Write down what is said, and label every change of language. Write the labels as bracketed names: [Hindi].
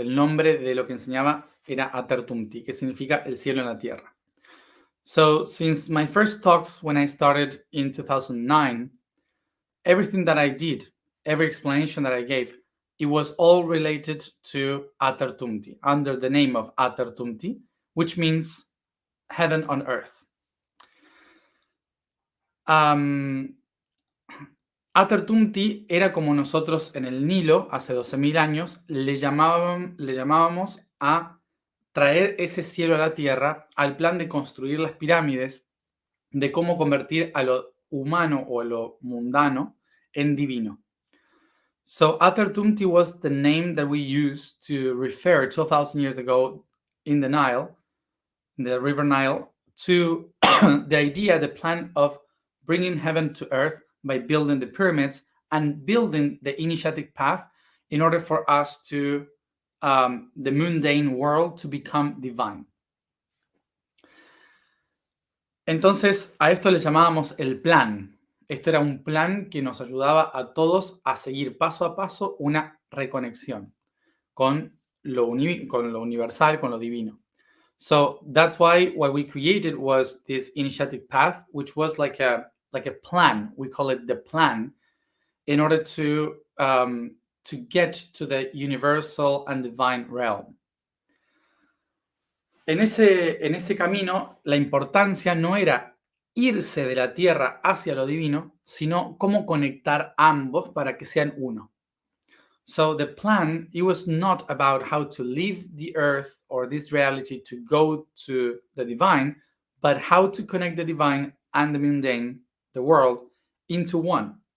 [Spanish] El nombre de lo que enseñaba era Atertumti, que significa el cielo en la tierra. [English] So, since my first talks when I started in 2009, everything that I did, every explanation that I gave, it was all related to Atertumti, under the name of Atertumti, which means heaven on earth. [Spanish] Atertumti era como nosotros en el Nilo, hace 12.000 años, le llamábamos a traer ese cielo a la tierra, al plan de construir las pirámides, de cómo convertir a lo humano o a lo mundano en divino. [English] So Atertumti was the name that we used to refer 12,000 years ago in the Nile, the river Nile, to the idea, the plan of bringing heaven to earth by building the pyramids and building the initiatic path in order for us to the mundane world to become divine. [Spanish] Entonces, a esto le llamábamos el plan. Esto era un plan que nos ayudaba a todos a seguir paso a paso una reconexión con lo universal, con lo divino. [English] So that's why what we created was this initiatic path, which was like a plan. We call it the plan, in order to get to the universal and divine realm. [Spanish] En ese camino, la importancia no era irse de la tierra hacia lo divino, sino cómo conectar ambos para que sean uno. [English] So the plan, it was not about how to leave the earth or this reality to go to the divine, but how to connect the divine and the mundane, the world, into one.